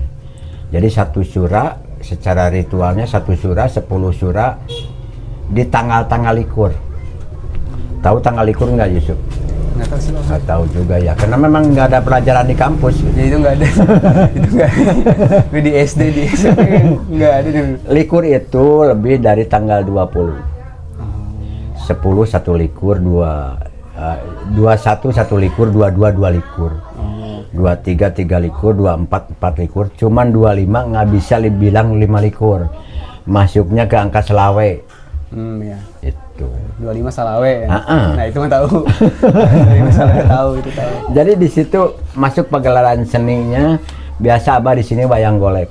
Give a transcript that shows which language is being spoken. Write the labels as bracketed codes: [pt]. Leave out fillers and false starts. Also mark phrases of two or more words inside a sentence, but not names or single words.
[id] Jadi 1 Syura secara ritualnya 1 Syura, 10 Syura di tanggal-tanggal likur. Tahu tanggal likur nggak Yusuf? Nggak tahu sih. Nggak tahu juga ya, karena memang nggak ada pelajaran di kampus. Ya itu nggak ada. Itu nggak ada. Di SD, di SMP nggak ada. Likur itu lebih dari tanggal 20. 10 1 likur, 21 1 likur, 22 2 likur. 23 3 likur, 24 4 likur, cuman 25 nggak bisa dibilang 5 likur. masuknya ke angka selawe. Ya. Itu. 25 Salawe ya. Ah. Nah, itu mah tahu. 25 Salawe tahu itu tahu. Jadi di situ masuk pagelaran seninya, biasa Abah di sini wayang golek.